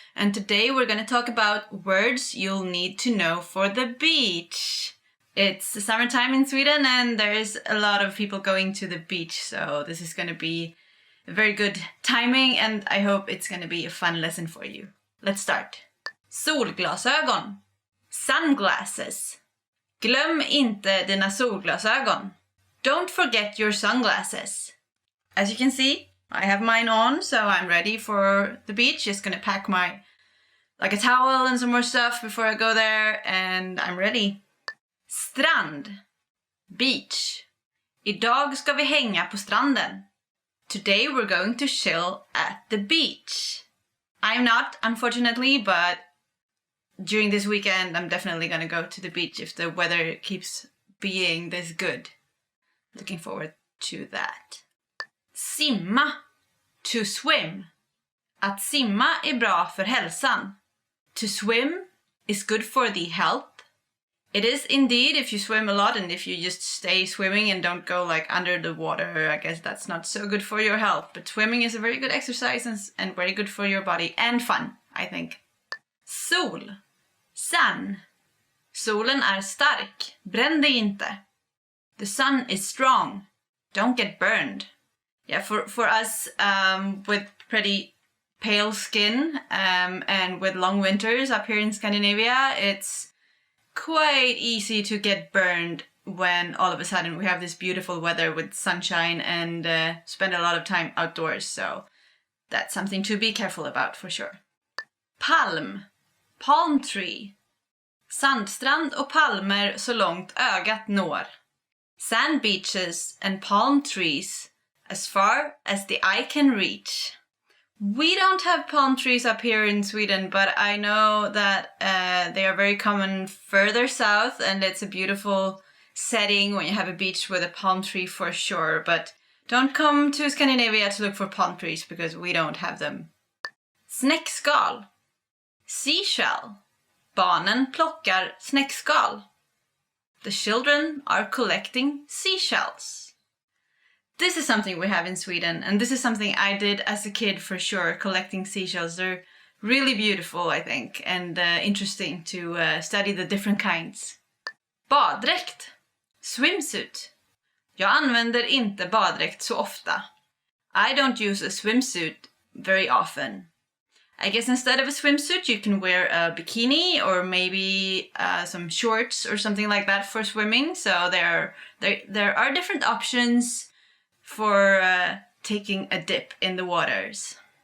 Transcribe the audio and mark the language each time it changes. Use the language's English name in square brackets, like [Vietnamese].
[English] And today we're going to talk about words you'll need to know for the beach. It's the summertime in Sweden and there's a lot of people going to the beach, so this is going to be a very good timing and I hope it's going to be a fun lesson for you. Let's start. Solglasögon. Sunglasses. [Swedish] Glöm inte dina solglasögon. [English] Don't forget your sunglasses. As you can see, I have mine on, so I'm ready for the beach. Just gonna pack a towel and some more stuff before I go there, and I'm ready. Strand. Beach. [Swedish] Idag ska vi hänga på stranden. [English] Today we're going to chill at the beach. I'm not, unfortunately, but during this weekend I'm definitely gonna go to the beach if the weather keeps being this good. Looking forward to that. Simma. To swim. [Swedish] Att simma är bra för hälsan. [English] To swim is good for the health. It is indeed if you swim a lot, and if you just stay swimming and don't go under the water, I guess that's not so good for your health. But swimming is a very good exercise and very good for your body and fun, I think. [Swedish] Sol. Sun. Solen är stark. Bränn dig inte. [English] The sun is strong. Don't get burned. Yeah, for us with pretty pale skin and with long winters up here in Scandinavia, it's quite easy to get burned when all of a sudden we have this beautiful weather with sunshine and spend a lot of time outdoors. So that's something to be careful about for sure. Palm. Palm tree. [Swedish] Sandstrand och palmer så långt ögat når. [English] Sand beaches and palm trees as far as the eye can reach. We don't have palm trees up here in Sweden, but I know that they are very common further south, and it's a beautiful setting when you have a beach with a palm tree for sure. But don't come to Scandinavia to look for palm trees because we don't have them. Snäckskal. Seashell. [Swedish] Barnen plockar snäckskal. [English] The children are collecting seashells. This is something we have in Sweden, and this is something I did as a kid for sure, collecting seashells. They're really beautiful, I think, and interesting to study the different kinds. Baddräkt. Swimsuit. [Swedish] Jag använder inte baddräkt så ofta. [English] I don't use a swimsuit very often. I guess instead of a swimsuit you can wear a bikini or maybe some shorts or something like that for swimming. So there are different options for taking a dip in the waters.